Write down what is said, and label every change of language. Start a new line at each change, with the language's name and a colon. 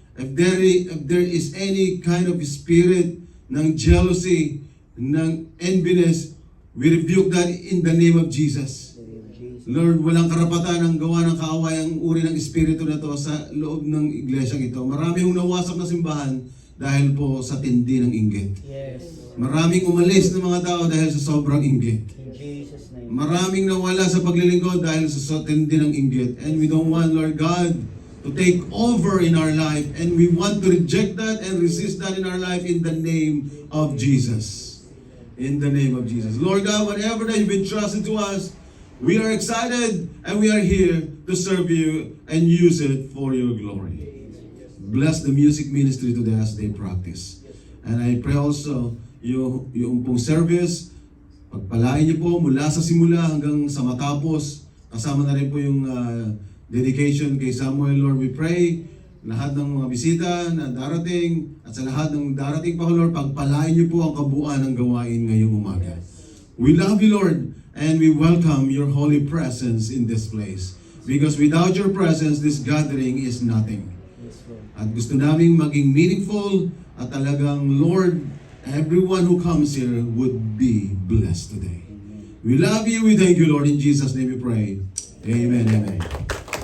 English: If there is any kind of spirit ng jealousy, ng enviness, we rebuke that in the name of Jesus. In the name of Jesus.
Filipino: Lord, walang karapatan ang gawa ng kaaway ang uri ng espiritu na to sa loob ng iglesyang ito. Marami yung nawasak na simbahan dahil po sa tindi ng inggit.
English: Yes, Lord.
Filipino: Maraming umalis ng mga tao dahil sa sobrang inggit.
English: In Jesus' name.
Filipino: Maraming nawala sa paglilingkod dahil sa tindi ng inggit.
English: And we don't want, Lord God, to take over in our life. And we want to reject that and resist that in our life in the name of Jesus. In the name of Jesus. Lord God, whatever that you've entrusted to us, we are excited and we are here to serve you and use it for your glory. Bless the music ministry today as they practice. And I pray also,
Filipino: yung pong service, pagpalain niyo po mula sa simula hanggang sa matapos. Kasama na rin po yung dedication kay Samuel.
English: Lord, we pray,
Filipino: lahat ng mga bisita na darating at sa lahat ng darating pa, Lord, pagpalain niyo po ang kabuuan ng gawain ngayong umaga.
English: We love you, Lord, and we welcome your holy presence in this place. Because without your presence, this gathering is nothing. Yes, Lord.
Filipino: At gusto naming maging meaningful at talagang,
English: Lord, everyone who comes here would be blessed today. We love you. We thank you, Lord. In Jesus' name we pray. Amen. Amen.